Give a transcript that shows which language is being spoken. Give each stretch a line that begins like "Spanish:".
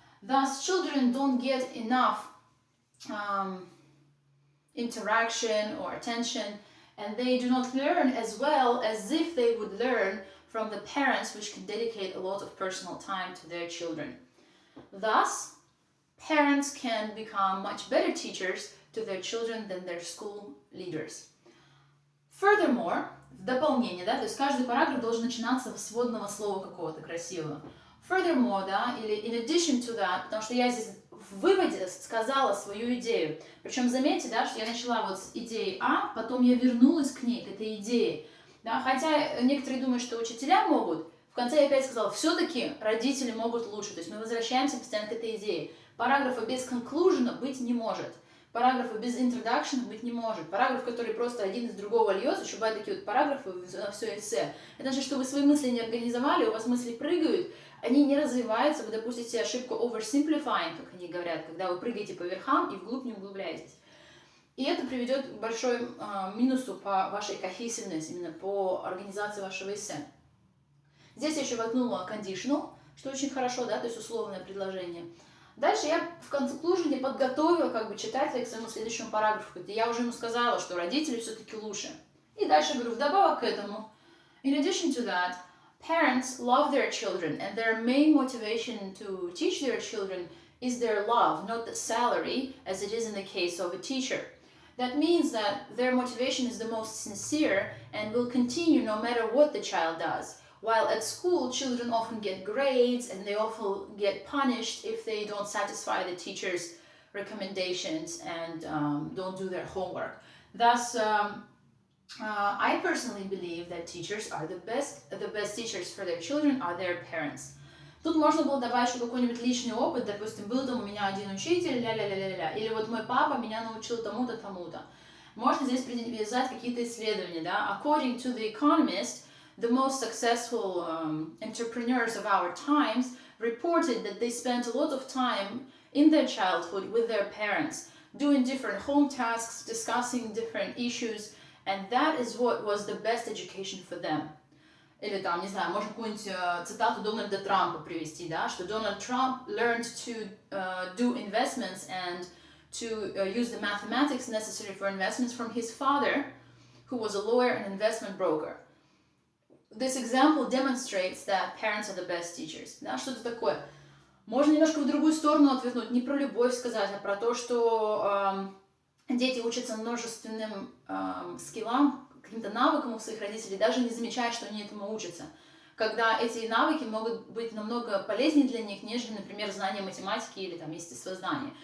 English: Thus, children don't get enough interaction or attention, and they do not learn as well as if they would learn from the parents, which can dedicate a lot of personal time to their children. Thus, parents can become much better teachers to their children than their school leaders. Furthermore,
Russian: в дополнение, да, то есть каждый параграф должен начинаться с вводного слова какого-то красивого. Furthermore, да, или
English: in addition to that,
Russian: потому что я здесь в выводе сказала свою идею. Причем заметьте, да, что я начала вот с идеи А, потом я вернулась к ней, к этой идее. Да, хотя некоторые думают, что учителя могут, в конце я опять сказала, все-таки родители могут лучше. То есть мы возвращаемся постоянно к этой идее. Параграфа без conclusion быть не может. Параграфа без introduction быть не может. Параграф, который просто один из другого льется, еще бывают такие вот параграфы на все эссе. Это значит, что вы свои мысли не организовали, у вас мысли прыгают, они не развиваются, вы допустите ошибку oversimplifying, как они говорят, когда вы прыгаете по верхам и вглубь не углубляетесь. И это приведет к большой минусу по вашей cohesiveness, именно по организации вашего эссе. Здесь я еще воткнула conditional, что очень хорошо, да, то есть условное предложение. Дальше я в conclusion подготовила как бы читателя к своему следующему параграфу, где я уже ему сказала, что родители все-таки лучше. И дальше говорю, вдобавок к этому,
English: in addition to that, parents love their children, and their main motivation to teach their children is their love, not the salary, as it is in the case of a teacher. That means that their motivation is the most sincere and will continue no matter what the child does. While at school, children often get grades and they often get punished if they don't satisfy the teacher's recommendations and don't do their homework. Thus, I personally believe that teachers are the best teachers for their children are their parents.
Russian: Тут можно было добавить еще какой-нибудь личный опыт, допустим, был там у меня один учитель, ля-ля-ля-ля-ля, или вот мой папа меня научил тому-то, тому-то. Можно здесь привязать какие-то исследования, да.
English: According to The Economist, the most successful entrepreneurs of our times reported that they spent a lot of time in their childhood with their parents, doing different home tasks, discussing different issues, and that is what was the best education for them.
Russian: Или там, не знаю, можно какую-нибудь цитату Дональда Трампа привести, да, что
English: Donald Trump learned to do investments and to use the mathematics necessary for investments from his father, who was a lawyer and investment broker. This example demonstrates that parents are the best teachers.
Russian: Да, что-то такое. Можно немножко в другую сторону отвернуть, не про любовь сказать, а про то, что дети учатся множественным скиллам, каким-то навыкам у своих родителей, даже не замечая, что они этому учатся. Когда эти навыки могут быть намного полезнее для них, нежели, например, знание математики или там естествознания.